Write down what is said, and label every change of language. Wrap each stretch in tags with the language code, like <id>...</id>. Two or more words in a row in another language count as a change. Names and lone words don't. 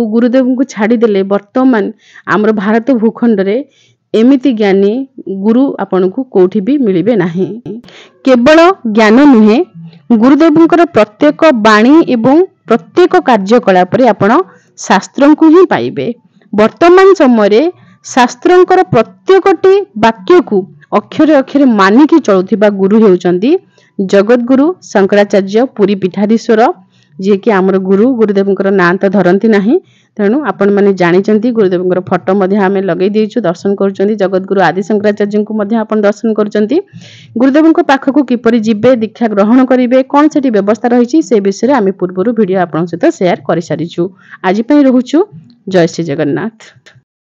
<or>ଗୁରୁଦେବଙ୍କୁ ଛାଡ଼ିଦେଲେ ବର୍ତ୍ତମାନ ଆମର ଭାରତ ଭୂଖଣ୍ଡରେ ଏମିତି ଜ୍ଞାନୀ ଗୁରୁ ଆପଣଙ୍କୁ କେଉଁଠି ବି ମିଳିବେ ନାହିଁ। କେବଳ ଜ୍ଞାନ ନୁହେଁ, ଗୁରୁଦେବଙ୍କର ପ୍ରତ୍ୟେକ ବାଣୀ ଏବଂ ପ୍ରତ୍ୟେକ କାର୍ଯ୍ୟକଳାପରେ ଆପଣ ଶାସ୍ତ୍ରକୁ ହିଁ ପାଇବେ। ବର୍ତ୍ତମାନ ସମୟରେ ଶାସ୍ତ୍ରଙ୍କର ପ୍ରତ୍ୟେକଟି ବାକ୍ୟକୁ ଅକ୍ଷରେ ଅକ୍ଷରେ ମାନିକି ଚାଲୁଥିବା ଗୁରୁ ହେଉଛନ୍ତି ଜଗତ ଗୁରୁ ଶଙ୍କରାଚାର୍ଯ୍ୟ ପୁରୀ ପୀଠାଧୀଶ୍ୱର, ଯେ କି ଆମର ଗୁରୁ। ଗୁରୁଦେବଙ୍କର ନାମ ତ ଧରନ୍ତି ନାହିଁ, ତେଣୁ ଆପଣମାନେ ଜାଣିଛନ୍ତି। ଗୁରୁଦେବଙ୍କର ଫଟୋ ମଧ୍ୟ ଆମେ ଲଗାଇ ଦେଇଛୁ, ଦର୍ଶନ କରୁଛନ୍ତି। ଜଗତ ଗୁରୁ ଆଦି ଶଙ୍କରାଚାର୍ଯ୍ୟଙ୍କୁ ମଧ୍ୟ ଆପଣ ଦର୍ଶନ କରୁଛନ୍ତି। ଗୁରୁଦେବଙ୍କ ପାଖକୁ କିପରି ଯିବେ, ଦୀକ୍ଷା ଗ୍ରହଣ କରିବେ, କଣ ସେଠି ବ୍ୟବସ୍ଥା ରହିଛି ସେ ବିଷୟ ଆମେ ପୂର୍ବରୁ ଭିଡିଓ ଆପଣଙ୍କ ସହିତ ସେୟାର କରି ସାରିଛୁ। ଆଜି ପାଇଁ ରହୁଛୁ। ଜୟ ଶ୍ରୀ ଜଗନ୍ନାଥ।</or>